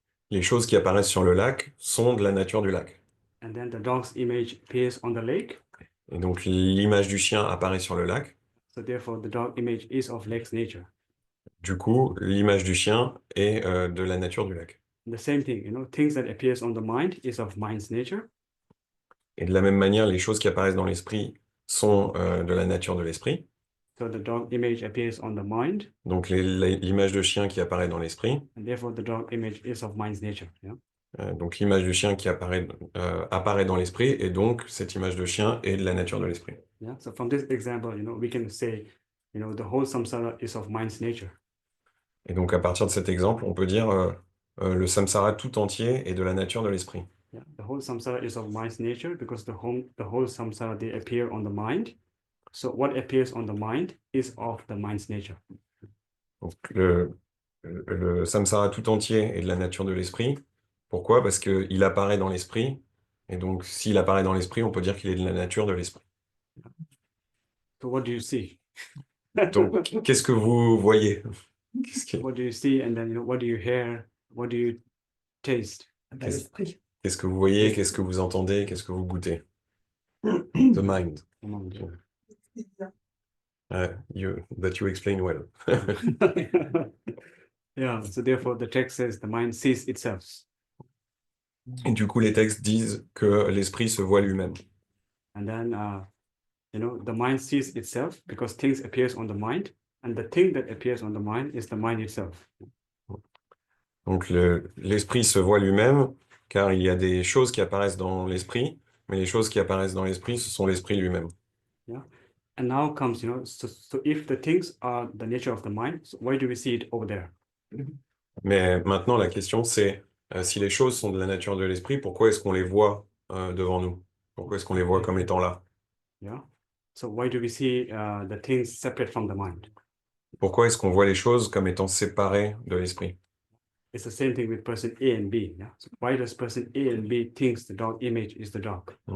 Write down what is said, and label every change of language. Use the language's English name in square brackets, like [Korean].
[French] Les choses qui apparaissent sur le lac sont de la nature du lac. [English] And then the dog's image appears on the lake. [French] Et donc l'image du chien apparaît sur le lac. [English] So therefore, the dog image is of lake's nature. [French] Du coup, l'image du chien est de la nature du lac. [English] The same thing, things that appears on the mind is of mind's nature. [French] Et de la même manière, les choses qui apparaissent dans l'esprit sont de la nature de l'esprit. [English] So the dog image appears on the mind. [French] Donc l'image de chien qui apparaît dans l'esprit. [English] And therefore, the dog image is of mind's nature. Yeah. [French] Donc l'image du chien qui apparaît dans l'esprit, et donc cette image de chien est de la nature de l'esprit. [English] Yeah. So from this example, we can say, the whole samsara is of mind's nature. [French] Et donc à partir de cet exemple, on peut dire le samsara tout entier est de la nature de l'esprit. [English] Yeah. The whole samsara is of mind's nature because the whole samsara, they appear on the mind. So what appears on the mind is of the mind's nature. [French] Donc le samsara tout entier est de la nature de l'esprit. Pourquoi? Parce qu'il apparaît dans l'esprit. Et donc s'il apparaît dans l'esprit, on peut dire qu'il est de la nature de l'esprit. [English] So what do you see? [French] Donc qu'est-ce que vous voyez? [English] What do you see, and then what do you hear? What do you taste? [French] L'esprit. Qu'est-ce que vous voyez? Qu'est-ce que vous entendez? Qu'est-ce que vous goûtez? [English] The mind. That you explain well. Yeah, so therefore the text says the mind sees itself. [French] Et du coup, les textes disent que l'esprit se voit lui-même. [English] And then, the mind sees itself because things appears on the mind, and the thing that appears on the mind is the mind itself. [French] Donc l'esprit se voit lui-même, car il y a des choses qui apparaissent dans l'esprit, mais les choses qui apparaissent dans l'esprit, ce sont l'esprit lui-même. [English] Yeah. And now comes, so if the things are the nature of the mind, so why do we see it over there? [French] Mais maintenant, la question, c'est si les choses sont de la nature de l'esprit, pourquoi est-ce qu'on les voit devant nous? Pourquoi est-ce qu'on les voit comme étant là? Yeah. [English] So why do we see the things separate from the mind? [French] Pourquoi est-ce qu'on voit les choses comme étant séparées de l'esprit? [English] It's the same thing with person A and B. Yeah? So why does person A and B thinks the dog image is the dog?